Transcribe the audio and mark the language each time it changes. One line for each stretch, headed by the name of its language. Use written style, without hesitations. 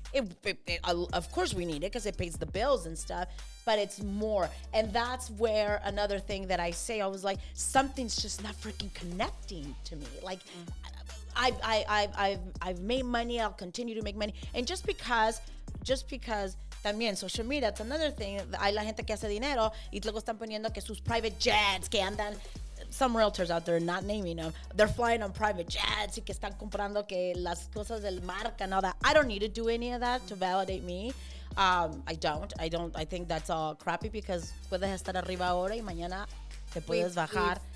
English: Of course we need it because it pays the bills and stuff, but it's more. And that's where another thing that I say, I was like, something's just not freaking connecting to me. Like, I've made money. I'll continue to make money. And just because
Spanish: también
English: social media, it's another thing.
Spanish: Hay la gente que hace dinero y luego están poniendo que sus
English: private jets,
Spanish: que andan,
English: some realtors out there, not naming them, they're flying on private jets
Spanish: y que están comprando que las cosas del marca
English: and all that. I don't need to do any of that to validate me. I don't. I think that's all crappy, because
Spanish: puedes estar arriba ahora y mañana te puedes bajar.